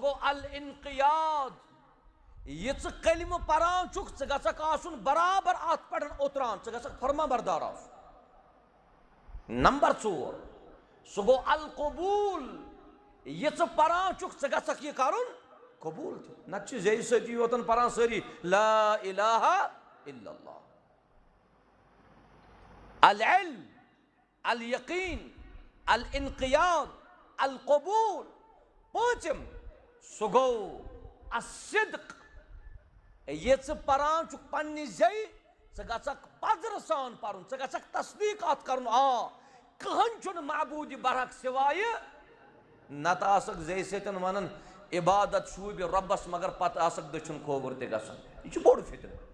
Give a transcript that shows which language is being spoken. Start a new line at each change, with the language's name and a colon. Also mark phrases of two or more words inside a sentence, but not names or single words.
Kashmiri: گوٚو الانقیاد یہِ ژٕ کلمہٕ پران چھُکھ ژٕ گژھکھ آسُن برابر اتھ پٮ۪ٹھ اوتران ژٕ گژھکھ فرما بردار آسُن نمبر 4 سُہ گوٚو القبوٗل یہِ ژٕ پران چھُکھ ژٕ گژھکھ یہِ کرُن قبوٗل تہِ نتہٕ چھِ زیٚیہِ سۭتی یوتن پران سٲری
Arabic: لا الہ الا اللہ العلم الیقیٖن الانقیاد القبوٗل
Kashmiri: پوٗنٛژِم سُہ گوٚو الصدق یہِ ژٕ پران چھُکھ پننہِ زیٚیہِ ژٕ گژھکھ پزرٕ سان پرُن ژٕ گژھکھ تصدیٖق اتھ کرُن کٕہٕنۍ چھُنہٕ معبوٗدِ برحق سِوایہِ نتہٕ آسکھ زیٚیہِ سۭتۍ ونان عبادت شوٗبہِ رۄبس مگر پتہٕ آسکھ دٔچھُن کھووُر تہِ گژھان یہِ چھُ بوٚڑ فِتنہٕ